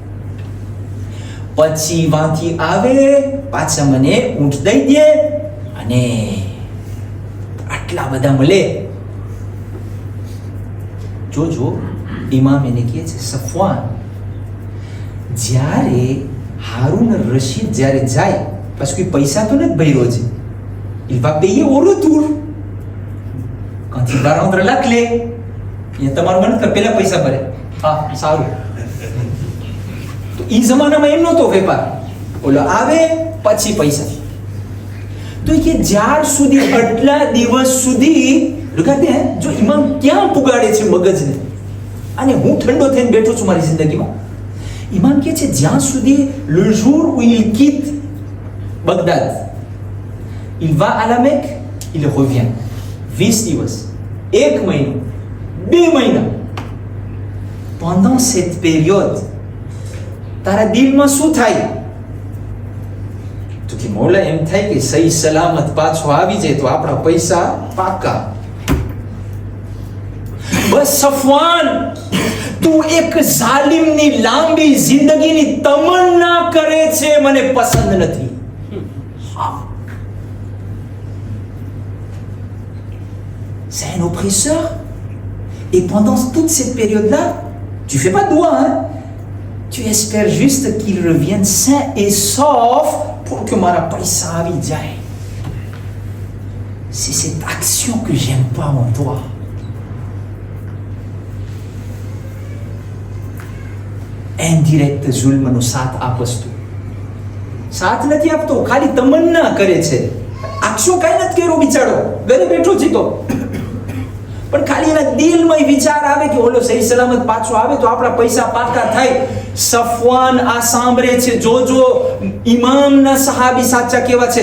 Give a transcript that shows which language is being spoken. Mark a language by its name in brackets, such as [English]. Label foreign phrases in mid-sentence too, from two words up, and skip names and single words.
[Gujarati] પછી વાંથી આવે, પાછા મને ઊંટ દઈ દે, અને આટલા બધા મળે. જોજો, ઇમામ એને કહે છે, સફવાન, જ્યારે હારૂન રશીદ જ્યારે જાય, પછી કોઈ પૈસા તો નથી ભર્યો છે, [French] il va payer au retour. Quand il va rendre la clé, [Gujarati] એ તમારું મન કે પેલા પૈસા ભરે. હા, સારું. તો ઈ જમાનામાં એમ નહોતો વેપાર, ઓલો આવે પછી પૈસા. તો કે જ્યાર સુધી આટલા દિવસ સુધી લગાતે, જો ઇમામ ક્યાં પુગાડે છે મગજને, અને હું ઠંડો થઈને બેઠો છું મારી જિંદગીમાં. ઇમામ કહે છે જ્યાં સુધી [French] le jour où il quitte Bagdad, il va à la Mecque, il revient. [Gujarati] 20 દિવસ, 1 મહિનો, 2 મહિના. [French] pendant cette période [Gujarati] તારા દિલમાં શું થાય? તો કે મૌલા, એમ થાય કે સહી સલામત પાછો આવી જાય તો આપણા પૈસા પાકા. બસ સફવાન, તું એક જાલિમની લાંબી જિંદગીની તમન્ના કરે છે, મને પસંદ નથી. [French] C'est un oppresseur. Et pendant toute cette période-là, tu fais pas de doigt, hein? Tu espères juste qu'il revienne sain et sauf pour que [Gujarati] મારા પૈસા આવી જાય. [French] C'est cette action que j'aime pas en toi. [Gujarati] Indirect zulmનો સાથ આપસ તું. સાથ નથી આપતો, ખાલી તમન્ના કરે છે. આક્ષો કાંઈ નથી કર્યો બિચારો, ઘરે બેઠો છે તો. પણ ખાલી એના દિલમાં વિચાર આવે કે ઓલો સહી સલામત પાછો આવે તો આપણા પૈસા પાકા થાય. સફવાન આ સાંભળે છે. જોજો, ઇમામના સહાબી સાચા કેવા છે.